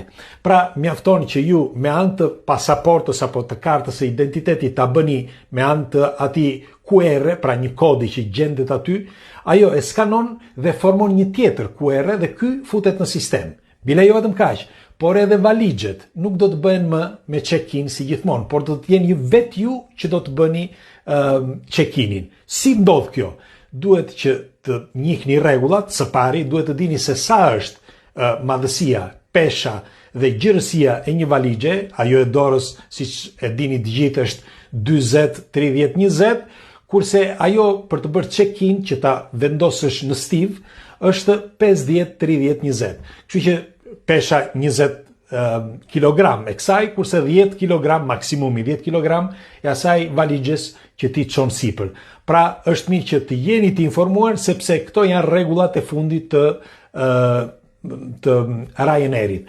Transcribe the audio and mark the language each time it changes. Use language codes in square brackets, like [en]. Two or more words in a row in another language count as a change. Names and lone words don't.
[sq] Pra, mjafton që ju me anë të pasaportës apo të kartës së identitetit ta bëni me anë të atij QR, pra një kodi që gjendet aty, ajo e skanon dhe formon një tjetër QR dhe ky futet në sistem. Bile jo vetëm kaq, por edhe valixhet nuk do të bëhen më me check-in si gjithmonë, por do të jenë vetë ju që do të bëni check-inin. Si ndodh kjo? Duhet që të njihni rregullat, së pari duhet të dini se sa është madhësia, pesha dhe gjërësia e një valixhe, ajo e dorës, siç e dini të gjithë, është 40-30-20, kurse ajo për të bërë check-in që ta vendosësh në stiv është 50-30-20. Kështu që pesha 20 kg e kësaj, kurse 10 kg, maksimumi 10 kg e asaj valixhes që ti çon sipër. Pra, është mirë që të jeni të informuar, sepse këto janë rregullat e fundit të Ryanairit.